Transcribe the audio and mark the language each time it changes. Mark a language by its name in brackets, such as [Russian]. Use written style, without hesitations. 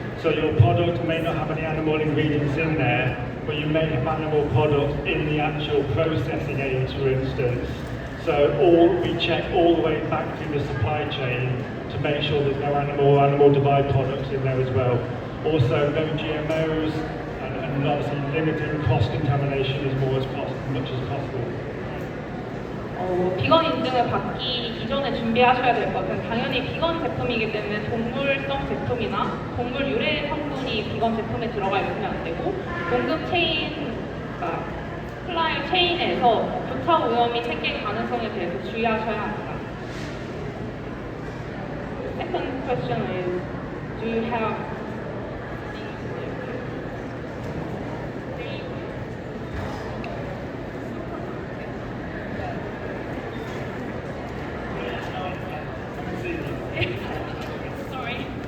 [English] So your product may not have any animal ingredients in there, but you may have animal products in the actual processing aids, for instance. So we check all the way back through the supply chain to make sure there's no animal-derived products in there as well. Also, no GMOs, and obviously limiting cross-contamination as much as possible. [Korean] 비건 인증을 받기 이전에 준비하셔야 될 것은 당연히 비건 제품이기 때문에 동물성 제품이나 동물 유래 성분이 비건 제품에 들어가 있으면 안 되고 공급 체인, 그러니까 플라이 체인에서 교차 오염이 생길 가능성에 대해서 주의하셔야 합니다. [English] Second question is, do you have Sorry.